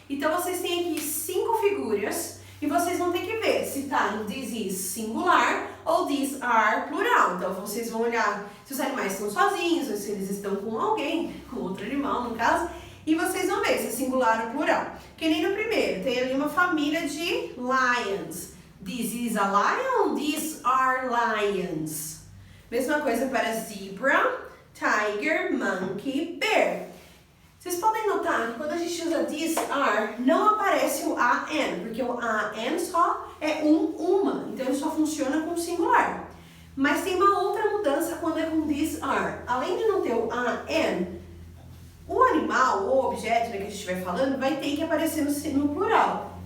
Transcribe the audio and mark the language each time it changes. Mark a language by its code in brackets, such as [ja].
[pt] Então, vocês têm aqui 5 figuras e vocês vão ter que ver se tá em [en] this is [pt] singular ou [en] these are [pt] plural. Então, vocês vão olhar se os animais estão sozinhos ou se eles estão com alguém, com outro animal, no caso, e vocês vão ver se é singular ou plural. Que nem no primeiro, tem ali uma família de lions. [en] This is a lion, these are lions. [pt] Mesma coisa para zebra, tiger, monkey, bear. Vocês podem notar que quando a gente usa [en] these are, [pt] não aparece o an, porque o an só é uma, então ele só funciona com singular. Mas tem uma outra mudança quando é com [en] these are. [pt] Além de não ter o an, o animal ou objeto, né, que a gente estiver falando vai ter que aparecer no plural.